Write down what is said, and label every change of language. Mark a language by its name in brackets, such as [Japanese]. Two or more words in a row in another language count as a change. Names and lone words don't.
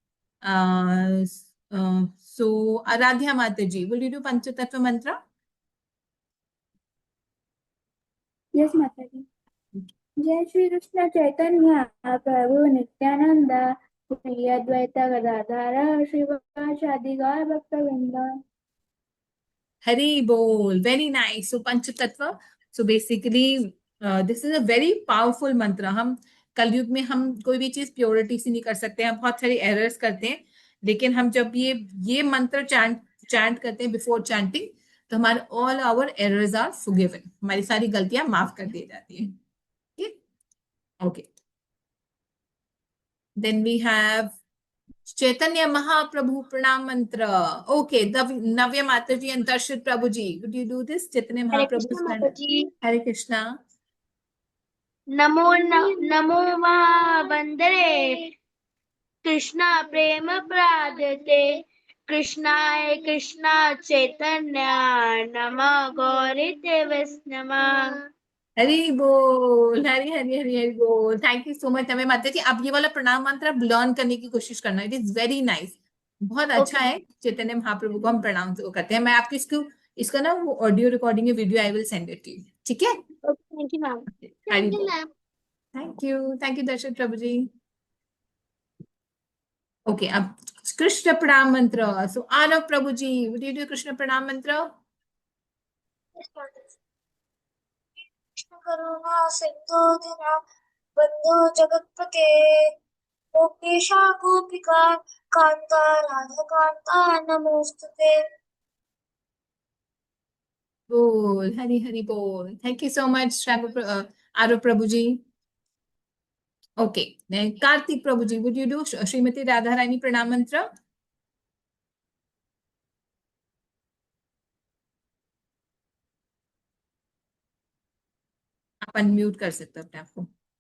[English] So Aradhya Mata ji, will you do Panchatattva mantra? Yes Mataji. [Sanskrit] जय श्री कृष्ण चैतन्य प्रभु नित्यानंद श्री अद्वैत गदाधर श्रीवासादि गौर भक्तवृंद। [Hindi] हरि बोल, [English] very nice. So Panchatattva, so basically this is a very powerful mantra. [Hindi] हम कलयुग में हम कोई भी चीज प्योरिटी से नहीं कर सकते, हम बहुत सारी एरर्स करते हैं, लेकिन हम जब ये मंत्र [English] chant chant [Hindi] करते हैं [English] before chanting, [Hindi] तो हमारे [English] all our errors are forgiven, [Hindi] हमारी सारी गलतियां माफ कर दी जाती हैं। [English] Okay, then we have Chaitanya Mahaprabhu pranam mantra. Okay, Navya Mata ji and Darshit Prabhu ji, Would you do this Chaitanya [Sanskrit] हरे [English] महाप्रभु [Sanskrit] कृष्ण [English] प्रण? [Hindi] माता जी। [Sanskrit] हरे कृष्णा। नमो महावंदरे कृष्णा प्रेम प्रादते कृष्णाय कृष्णा चैतन्य नमः गौरी वैष्णव। [Hindi] हरि बोल, हरि हरि हरि हरि बोल। [English] Thank you so much Navya Mata ji. [Hindi] आप ये वाला प्रणाम मंत्र आप लर्न करने की कोशिश करना, [English] it is very nice, [Hindi] बहुत अच्छा [English] ओके [Hindi] है। चैतन्य महाप्रभु को हम प्रणाम करते हैं। मैं आपको इसको इसका ना वो [English] audio recording video I will send it to you, [Hindi] ठीक है? [English] Okay. Thank you ma'am. [Hindi] हरि [English] Thank you [Hindi] बोल। [English] मैम। Thank you Darshak Prabhu ji. [Hindi] ओके, अब कृष्ण प्रणाम मंत्र। [English] So Aarav Prabhu ji, Would you do Krishna pranam mantra? [Sanskrit] कृष्ण करुणा सिंधु दीना बंधु जगतपते गोपेशा गोपिका कांता राधा कांता नमोस्तुते। [Hindi] बोल, हरि हरि बोल। [English] Thank you so much Aarav Prabhu ji. Okay, Kartik Prabhu ji, would you do Shrimati Radha Rani pranam mantra? [Hindi] आप अनम्यूट कर सकते हो अपने आप को।